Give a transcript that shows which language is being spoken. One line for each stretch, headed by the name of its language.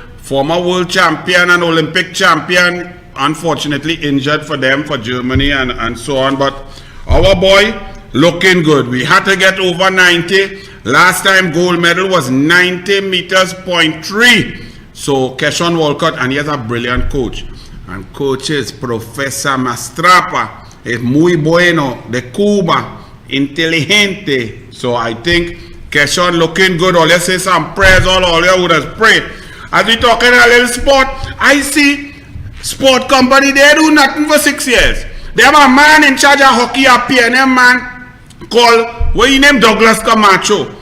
English: Former world champion and Olympic champion. Unfortunately injured for them, for Germany and so on. But our boy looking good. We had to get over 90. Last time gold medal was 90 meters 0.3. So Keshawn Walcott, and he has a brilliant coach. And coach is Professor Mastrapa.
Spanish: Es muy bueno, de Cuba, inteligente.
English: So I think Keshawn looking good. Or let's say some prayers, all you would have prayed. As we talking a little sport, I see sport company, they do nothing for 6 years. They have a man in charge of hockey, a PNM man called, what he named Douglas Camacho.